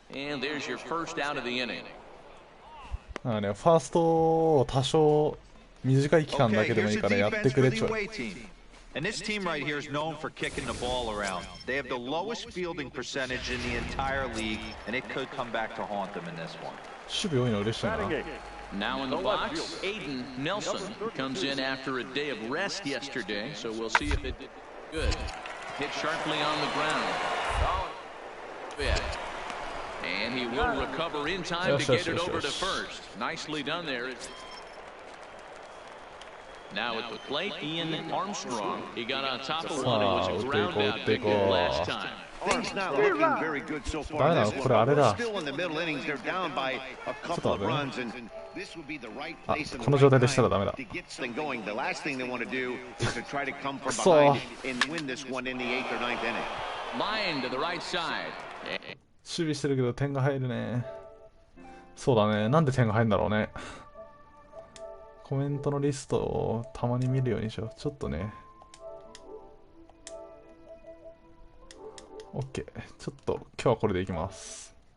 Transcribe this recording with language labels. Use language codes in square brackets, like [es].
[en] And there's your first out of the inning. [ja] なんかね、ファーストを多少短い期間だけでもいいからやってくれちょい。 [en] And this team right here is known for kicking the ball around. They have the lowest fielding percentage in the entire league, and it could come back to haunt them in this one. [ja] 守備多いの嬉しいな。 [en] Now in the box, Aiden Nelson comes in after a day of rest yesterday, so we'll see if it did good. Hit sharply on the ground. And he will recover in time to get it over to first. Nicely done there. Now at the plate, Ian Armstrong. He got on top of one. It was a ground out big hit last time. Things not looking very good so far. Still in the middle innings, they're down by a couple of runs, and this would be the right place in the right time to get this thing going. The last thing they want to do is to try to come from behind and win this one in the 8th or 9th inning. Line to the right side. [ja] 守備してるけど点が入るね。そうだね。なんで点が入るんだろうね。コメントのリストをたまに見るようにしよう。ちょっとね。 OK。ちょっと今日はこれでいきます。